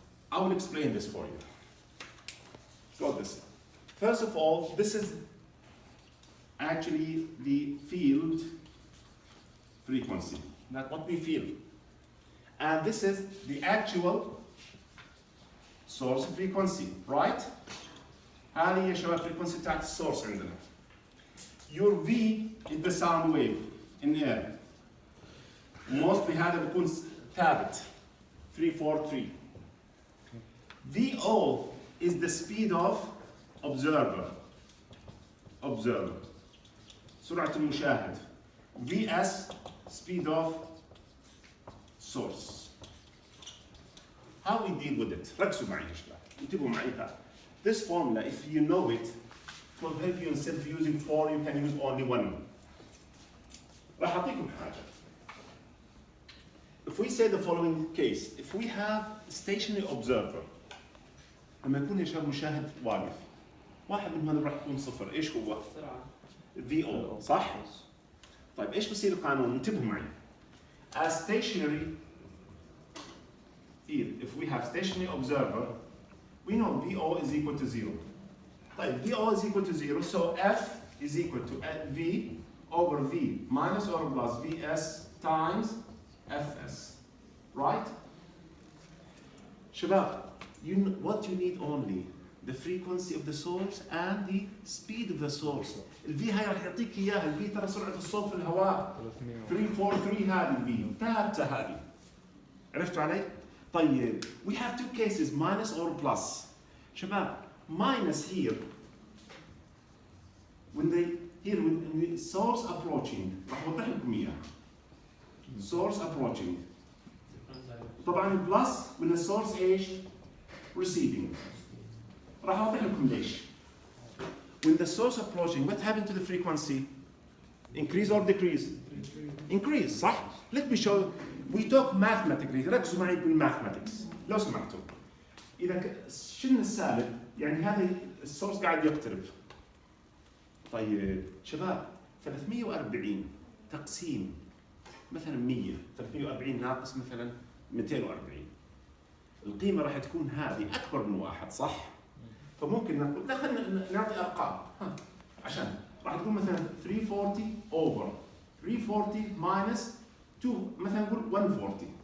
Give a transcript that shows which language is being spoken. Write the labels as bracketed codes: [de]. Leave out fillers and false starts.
[en] I will explain this for you. Got this. First of all, this is actually the field frequency, not what we feel. And this is the actual source frequency, right? [ar] هذه يا شباب frequency بتاعت السورس عندنا. [en] Your V is the sound wave in air. [ar] Mostly هذا بيكون ثابت 343. [en] VO is the speed of observer. [ar] سرعة المشاهد. [en] VS speed of source. How we deal with it? [ar] ركزوا معي يا شباب. انتبهوا معي هذا. [en] This formula, if you know it, it will help you instead of using 4, you can use only 1. [ar] راح أعطيكم حاجة. [en] If we say the following case, if we have stationary observer, [ar] لما يكون يا شباب مشاهد واقف، واحد من هذول راح يكون 0، ايش هو؟ VO، صح؟ طيب ايش بصير القانون؟ انتبهوا معي. [en] As stationary here, if we have stationary observer, we know VO is equal to 0. طيب VO is equal to 0, so F is equal to V over V minus or plus VS times FS, right? شباب, what you need only, the frequency of the source and the speed of the source. [ar] الفي هاي راح يعطيك اياها، الفي ترى سرعة الصوت في الهواء 343 هذه الفي ثابتة هذه. عرفتوا علي؟ طيب [en] we have two cases minus or plus. شباب minus here when the source approaching [ar] راح اوضح لكم اياها. [en] source approaching. [ar] طبعا plus when the source ايش؟ receding. راح اوضح لكم ليش. [en] When the source approaching, what happened to the frequency? Increase or decrease? Increase, [ar] صح؟ [en] Let me show you. We talk mathematically. [ar] ركزوا معي بالmathematics. لو سمحتوا. إذا شلنا السالب يعني هذا السورس قاعد يقترب. طيب شباب 340 تقسيم مثلا 100 340 ناقص مثلا 240 القيمة راح تكون هذه أكبر من واحد صح؟ فممكن نقول دخلنا نعطي أرقام عشان راح تكون مثلا 340 over 340 minus 2 مثلا نقول 140